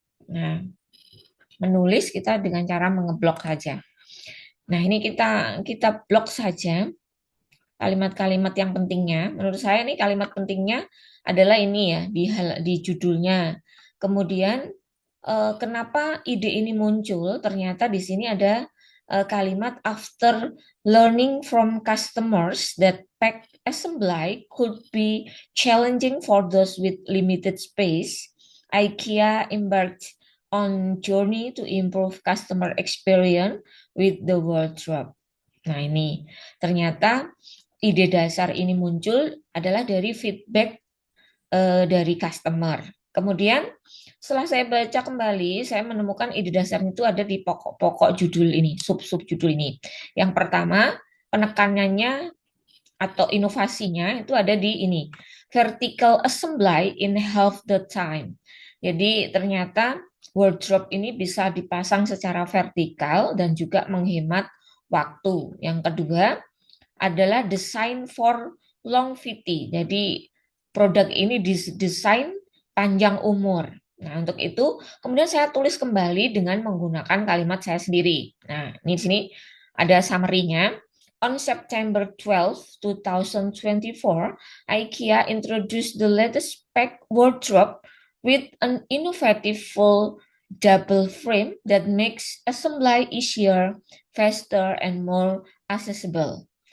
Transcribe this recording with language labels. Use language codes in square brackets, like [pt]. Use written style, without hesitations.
[id] Nah, menulis kita dengan cara mengeblok saja. Nah, ini kita blok saja kalimat-kalimat yang pentingnya. Menurut saya nih kalimat pentingnya adalah ini ya di judulnya. Kemudian kenapa ide ini muncul? Ternyata di sini ada kalimat [en] after learning from customers that pack assembly could be challenging for those with limited space. IKEA embarked on journey to improve customer experience with the wardrobe. [id] Nah, ini ternyata ide dasar ini muncul adalah dari feedback dari customer. Kemudian setelah saya baca kembali, saya menemukan ide dasarnya itu ada di pokok-pokok judul ini, sub-sub judul ini. Yang pertama, penekanannya atau inovasinya itu ada di ini, [en] vertical assembly in half the time. [id] Jadi ternyata wardrobe ini bisa dipasang secara vertikal dan juga menghemat waktu. Yang kedua adalah [en] design for longevity. [id] Jadi produk ini didesain panjang umur. Nah, untuk itu kemudian saya tulis kembali dengan menggunakan kalimat saya sendiri. Nah, ini di sini ada summary-nya. [en] On September 12, 2024, IKEA introduced the latest spec wardrobe with an innovative full double frame that makes assembly easier, faster, and more accessible.